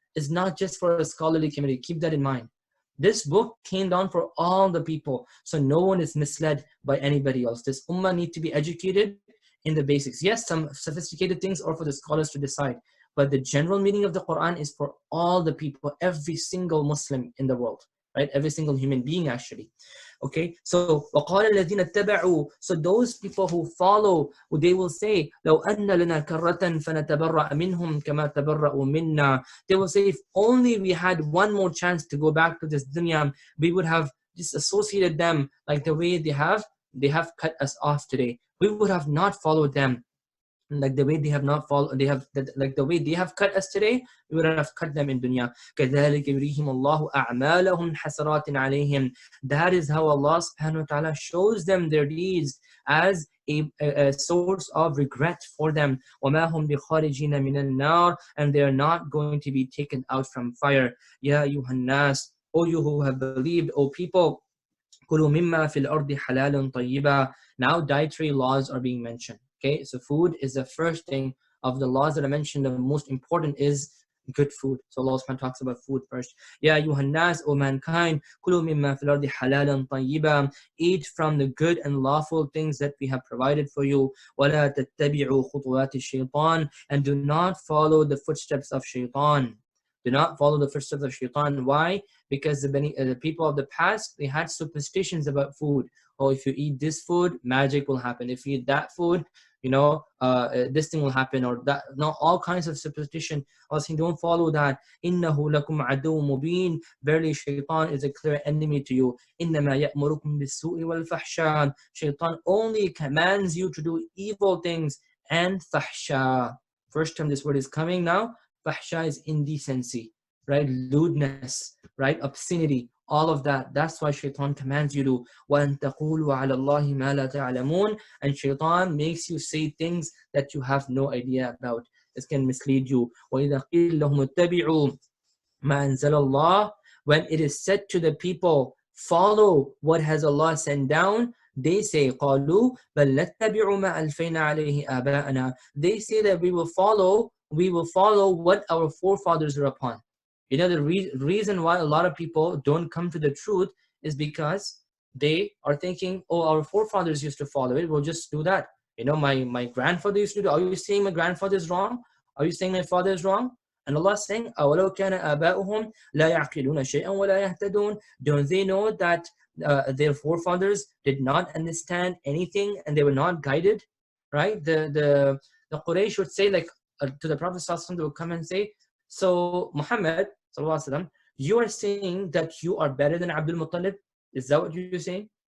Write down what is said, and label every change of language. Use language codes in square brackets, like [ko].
[en] It's not just for a scholarly community. Keep that in mind. This book came down for all the people, so no one is misled by anybody else. This ummah need to be educated in the basics. Yes, some sophisticated things are for the scholars to decide, but the general meaning of the Quran is for all the people, every single Muslim in the world, right? Every single human being, actually. Okay, so [ar] وَقَالَ الَّذِينَ اتَّبَعُوا, [en] so those people who follow, they will say, [ar] لَوْ أَنَّ لَنَا كَرَّةً فَنَتَبَرَّأَ مِنْهُمْ كَمَا تَبَرَّأُوا مِنَّا. [en] They will say, if only we had one more chance to go back to this dunya, we would have disassociated them like the way they have cut us off today. We would have not followed them like the way they have not followed, like the way they have cut us today, we would have cut them in dunya. [ar] كَذَلِكَ يُرِيهِمُ اللَّهُ أَعْمَالَهُمْ حَسَرَاتٍ عَلَيْهِمْ. [en] That is how Allah subhanahu wa ta'ala shows them their deeds as a source of regret for them. [ar] وَمَا هُمْ بِخَارِجِينَ مِنَ النَّارِ, [en] and they are not going to be taken out from fire. [ar] يَا أَيُّهَا النَّاسِ, [en] O you who have believed, O people, [ar] كُلُوا مِمَّا فِي الْأَرْضِ حَلَالٌ طَيِّبًا. [en] Now dietary laws are being mentioned. Okay, so food is the first thing of the laws that I mentioned. The most important is good food. So Allah subhanahu wa ta'ala talks about food first. [ar] Ya ayyuhan nas, [en] O mankind, [ar] kulu mimma fil ardi halalan tayyiban. [en] Eat from the good and lawful things that we have provided for you. [ar] وَلَا تَتَّبِعُوا خُطُوَاتِ الشَّيْطَانِ, [en] and do not follow the footsteps of shaitan. Do not follow the footsteps of shaitan. Why? Because the people of the past, they had superstitions about food. Oh, if you eat this food, magic will happen. If you eat that food, this thing will happen, or that. No, all kinds of superstition. I was saying, don't follow that. [ar] إِنَّهُ لَكُمْ عَدُوٌ مُبِينٌ. [en] Verily, shaitan is a clear enemy to you. [ar] إِنَّمَا يَأْمُرُكُمْ بِالسُّوءِ وَالْفَحْشَاءِ. [en] Shaitan only commands you to do evil things and fahsha. First time this word is coming now. Fahsha is indecency, right? Lewdness, right? Obscenity. All of that. That's why shaitan commands you to [ar] وَأَن تَقُولُوا عَلَى اللَّهِ مَا لَا تَعْلَمُونَ. [en] And shaitan makes you say things that you have no idea about. This can mislead you. وَإِذَا قِيلَ لَهُمُ اتَّبِعُوا مَا أَنزَلَ اللَّهِ. When it is said to the people, follow what has Allah sent down, they say, [ar] قَالُوا بَلْ نَتَّبِعُ مَا أَلْفَيْنَا عَلَيْهِ آبَاءَنَا. [en] They say that we will follow what our forefathers are upon. You know, the reason why a lot of people don't come to the truth is because they are thinking, oh, our forefathers used to follow it, we'll just do that. You know, my grandfather used to do it. Are you saying my grandfather is wrong? Are you saying my father is wrong? And Allah is saying, [ar] أَوَلَوْ كَانَ آبَاؤُهُمْ لَا يَعْقِلُونَ شَيْئًا وَلَا يَهْتَدُونَ. [en] Don't they know that their forefathers did not understand anything and they were not guided? Right? The Quraysh would say, like, to the Prophet ﷺ, they would come and say, so Muhammad ﷺ, you are saying that you are better than Abdul Muttalib? Is that what you're saying?